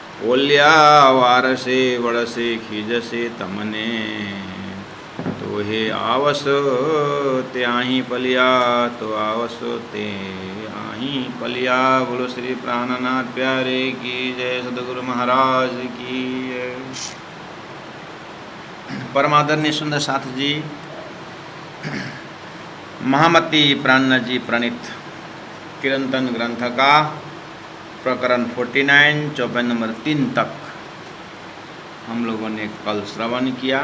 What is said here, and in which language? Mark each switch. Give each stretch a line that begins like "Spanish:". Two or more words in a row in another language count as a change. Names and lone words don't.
Gujarati: ઓલ્યા વારસે વડસે ખીજસે તમને, તો હે આવસ તે આહી પલિયા, તો આવસ તે આહી પલિયા।
Hindi: बोलो श्री प्राणनाथ प्यारे की जय, सदगुरु महाराज की जय। परमादरणीय सुंदर साथ जी, महामती प्राणनाथ जी प्रणीत कीर्तन ग्रंथ का प्रकरण 49 चौपाई नंबर 3 तक हम लोगों ने कल श्रवण किया।